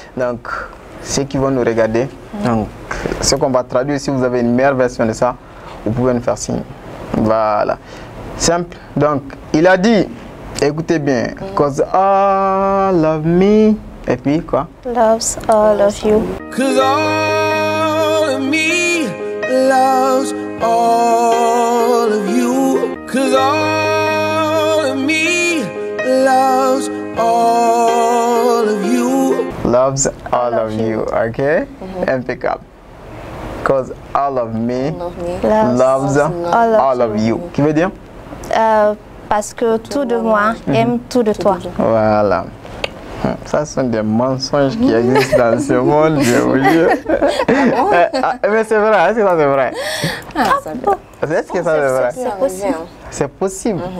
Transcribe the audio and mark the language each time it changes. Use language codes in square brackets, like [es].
[fr] Donc, ceux qui vont nous regarder, donc, ce qu'on va traduire, si vous avez une meilleure version de ça, vous pouvez nous faire signe. Voilà. Simple. Donc, il a dit, écoutez bien, [en] cause all of me, [fr] et puis quoi? [en] Loves all of you. Cause all of me loves all of you. Cause all of me loves all of you. Loves all of you, ok? Impeccable. Cause all of me loves all of you. [fr] Qui veut dire? Parce que tout de moi aime tout de toi. Voilà. Ça sont des mensonges qui existent dans ce monde, je vous jure. Mais c'est vrai, est-ce que ça c'est vrai? Est-ce que ça c'est vrai? C'est possible. C'est possible.